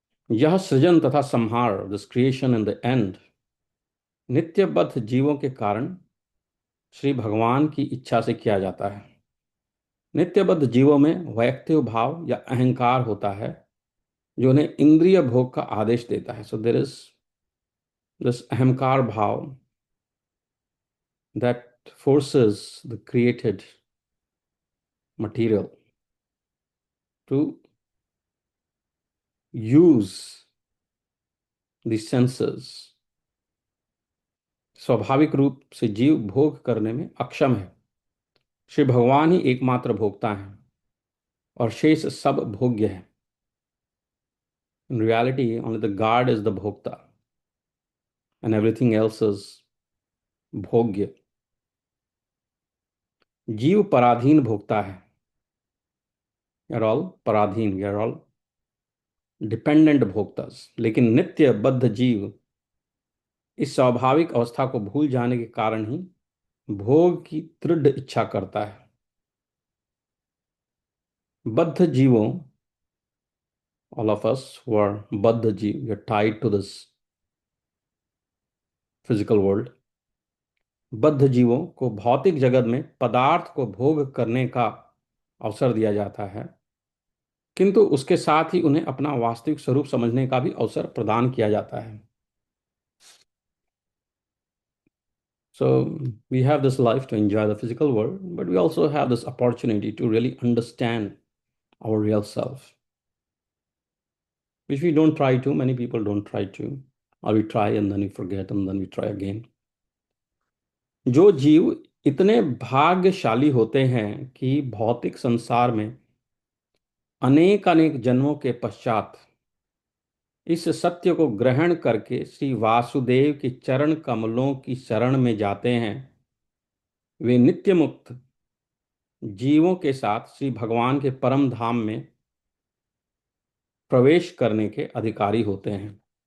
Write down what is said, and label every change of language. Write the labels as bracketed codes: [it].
[hi] यह सृजन तथा संहार, [en] this creation in the end, [hi] नित्यबद्ध जीवों के कारण श्री भगवान की इच्छा से किया जाता है. नित्यबद्ध जीवों में वैयक्तिक भाव या अहंकार होता है जो उन्हें इंद्रिय भोग का आदेश देता है. [en] so there is this [hi] अहंकार भाव [en] that forces the created material to use the senses. [hi] स्वाभाविक रूप से जीव भोग करने में अक्षम है. श्री भगवान ही एकमात्र भोक्ता हैं और शेष सब भोग्य है. [en] In reality, only the God is the भोक्ता and everything else is भोग्य. [hi] जीव पराधीन भोक्ता है. [en] We are all पराधीन, we are all dependent भोक्तास. [hi] लेकिन नित्य बद्ध जीव इस स्वाभाविक अवस्था को भूल जाने के कारण ही भोग की दृढ़ इच्छा करता है. बद्ध जीवों, [en] all of us who are [hi] बद्ध जीव, [en] we are tied to this physical world. [hi] बद्ध जीवों को भौतिक जगत में पदार्थ को भोग करने का अवसर दिया जाता है, किंतु उसके साथ ही उन्हें अपना वास्तविक स्वरूप समझने का भी अवसर प्रदान किया जाता है. [en] So we have this life to enjoy the physical world, but we also have this opportunity to really understand our real self, which we don't try to. Many people don't try to, or we try and then we forget and then we try again. [hi] जो जीव इतने भाग्यशाली होते हैं कि भौतिक संसार में अनेक अनेक जन्मों के पश्चात इस सत्य को ग्रहण करके श्री वासुदेव के चरण कमलों की शरण में जाते हैं, वे नित्य मुक्त जीवों के साथ श्री भगवान के परम धाम में प्रवेश करने के अधिकारी होते हैं.